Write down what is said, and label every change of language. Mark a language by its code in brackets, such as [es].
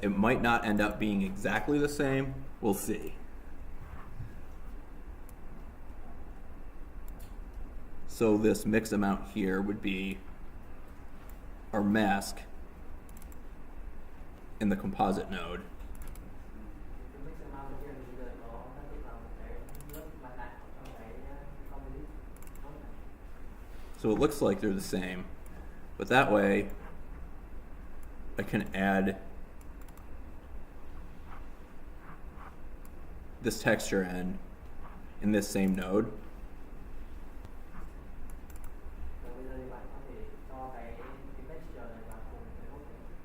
[en] It might not end up being exactly the same. We'll see. So this mix amount here would be our mask in the composite node. [vi] Cái mix amount đầu tiên thì bây giờ có xác định là một cái lớp mặt nạ trong cái composite nốt này. [en] So it looks like they're the same, but that way I can add this texture in this same node. [vi] Và bây giờ thì bạn có thể cho cái texture này vào cùng cái nốt này.